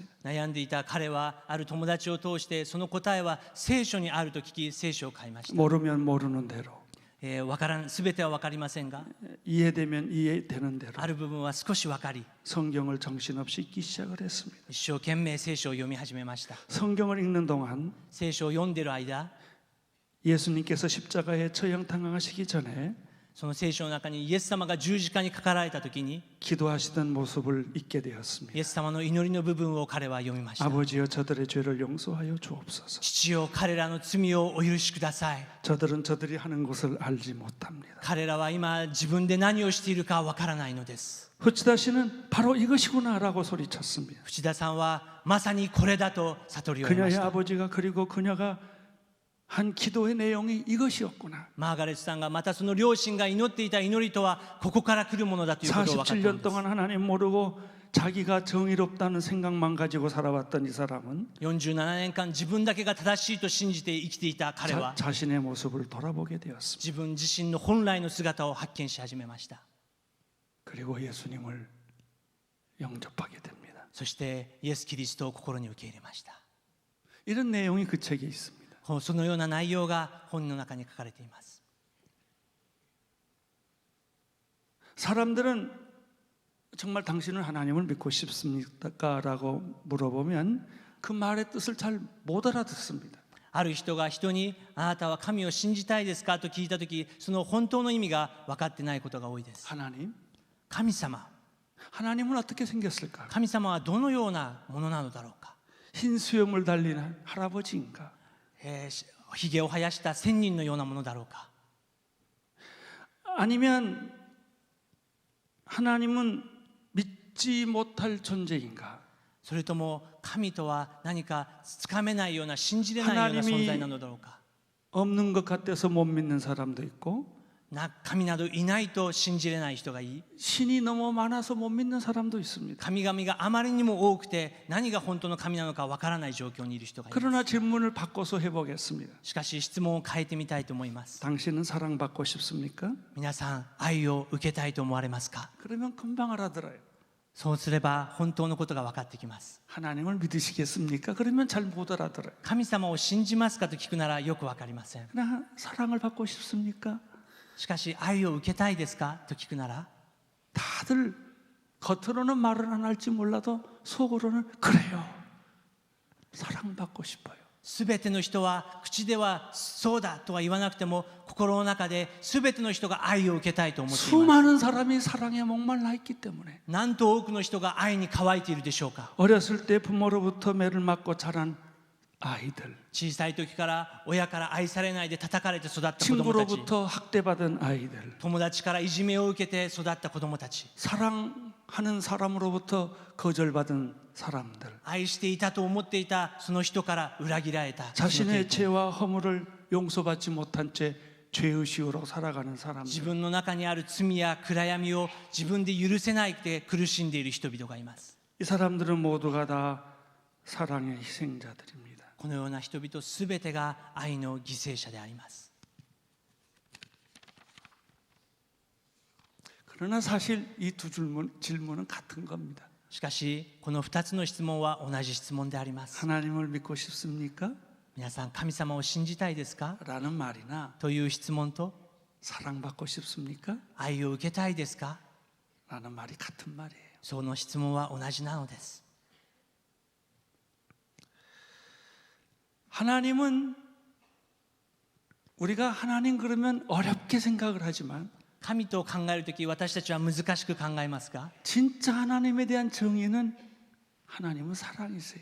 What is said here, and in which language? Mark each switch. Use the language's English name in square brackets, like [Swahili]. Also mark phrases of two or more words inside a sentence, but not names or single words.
[Japanese] 悩んでいた彼はある友達を通してその答えは聖書にあると聞き聖書を買いました。 [Korean] 모르면 모르는 대로 [Japanese] 全ては分かりませんが、 [Korean] 이해되면 이해되는 대로 [Japanese] ある部分は少し分かり、 [Korean] 성경을 정신없이 읽기 시작을 했습니다. [Japanese] 一生懸命聖書を読み始めました。 [Korean] 성경을 읽는 동안 [Japanese] 聖書を読んでいる間、 [Korean] 예수님께서 십자가에 처형당하시기 전에 [Japanese] その聖書の中にイエス様が十字架にかかられた時に [Korean] 기도하시던 모습을 읽게 되었습니다. [Japanese] イエス様の祈りの部分を彼は読みました。 [Korean] 아버지여 저들의 죄를 용서하여 주옵소서. [Japanese] 父よ、彼らの罪をお許しください。 [Korean] 저들은 저들이 하는 것을 알지 못합니다. [Japanese] 彼らは今自分で何をしているかわからないのです。 [Korean] 후치다 씨는 바로 이것이구나라고 소리쳤습니다. [Japanese] 淵田さんはまさにこれだと悟りを得ま [Korean] 그녀의 [Japanese] した。 [Korean] 아버지가 그리고 그녀가 한 기도의 내용이 이것이었구나. [Japanese] マーガレットさんがまたその両親が祈っていた祈りとはここから来るものだということを分かったの [Korean] 47년 [Japanese] です。 [Korean] 동안 하나님 모르고 자기가 정의롭다는 생각만 가지고 살아왔던 이 사람은 [Japanese] 47 年間自分だけが正しいと信じて生きていた彼は [Korean] 자신의 모습을 돌아보게 되었습니다. [Japanese] 自分自身の本来の姿を発見し始めました。 [Korean] 그리고 예수님을 영접하게 됩니다. [Japanese] そしてイエス・キリストを心に受け入れました。 [Korean] 이런 내용이 그 책에 있습니다. [Japanese] そのような内容が本の中に書かれています。 [Korean] 사람들은 정말 당신은 하나님을 믿고 싶습니까? 라고 물어보면 그 말의 뜻을 잘 못 알아듣습니다. [Japanese] ある人が人にあなたは神を信じたいですかと聞いたとき、その本当の意味が分かってないことが多いです。 [Korean] 하나님? [Japanese] 神様、 [Korean] 하나님은 어떻게 생겼을까? [Japanese] 神様はどのようなものなのだろうか。 [Korean] 흰 수염을 달린 할아버지인가? [Japanese] ひげを生やした仙人のようなものだろうか。 [Korean] 아니면 하나님은 믿지 못할 존재인가? [Japanese] それとも神とは何かつかめないような信じれないような存在なのだろうか。 [Korean] 없는 것 같아서 못 믿는 사람도 있고 [Japanese] 神などいないと信じれない人がいい。 [Korean] 신이 너무 많아서 못 믿는 사람도 있습니다. [Japanese] 神々があまりにも多くて何が本当の神なのかわからない状況にいる人がいます。 [Korean] 그러나 질문을 바꿔서 해보겠습니다. [Japanese] しかし質問を変えてみたいと思います。 [Korean] 당신은 사랑받고 싶습니까? [Japanese] 皆さん、愛を受けたいと思われますか？ [Korean] 그러면 금방 알아들어요. [Japanese] そうすれば本当のことが分かってきます。 [Korean] 하나님을 믿으시겠습니까? 그러면 잘 못 알아들어요. [Japanese] 神様を信じますかと聞くならよく分かりません。 [Korean] 그러나 사랑을 받고 싶습니까? [Japanese] しかし愛を受けたいですかと聞くなら [Korean] 다들 겉으로는 말을 안 할지 몰라도 속으로는 그래요. 사랑받고 싶어요. [Japanese] すべての人は口ではそうだとは言わなくても心の中ですべての人が愛を受けたいと思っています。 [Korean] 수많은 사람이 사랑에 목말라 있기 때문에 [Japanese] なんと多くの人が愛に乾いているでしょうか。 [Korean] 어렸을 때 부모로부터 매를 맞고 자란 아이들, [Japanese] 小さい時から親から愛されないで叩かれて育った子供たち、 [Korean] 친구로부터 학대받은 아이들, [Japanese] 友達からいじめを受けて育った子供たち、 [Korean] 사랑하는 사람으로부터 거절받은 사람들, [Japanese] 愛していたと思っていたその人から裏切られた、 [Korean] 자신의 죄와 허물을 용서받지 못한 채 죄의식으로 살아가는 [Japanese] 自 [Korean] 사람들, [Japanese] 分の中にある罪や暗闇を自分で許せないで苦しんでいる人々がいます。 [Korean] 이 사람들은 모두가 다 사랑의 희생자들입니다. [Japanese] このような人々すべてが愛の犠牲者であります。 [Korean] 그러나 사실 이 두 질문은 같은 겁니다. [Japanese] しかしこの2つの質問は同じ質問であります。 [Korean] 하나님을 믿고 싶습니까? [Japanese] 皆さん神様を信じたいですか [Korean] 라는 말이나 [Japanese] という質問と [Korean] 사랑받고 싶습니까? [Japanese] 愛を受けたいですか [Korean] 라는 말이 같은 말이에요. [Japanese] その質問は同じなのです。 [Korean] 하나님은 우리가 하나님 그러면 어렵게 생각을 하지만 [Japanese] 神と考えるとき私たちは難しく考えますが [Korean] 진짜 하나님에 대한 정의는 하나님은 사랑이세요.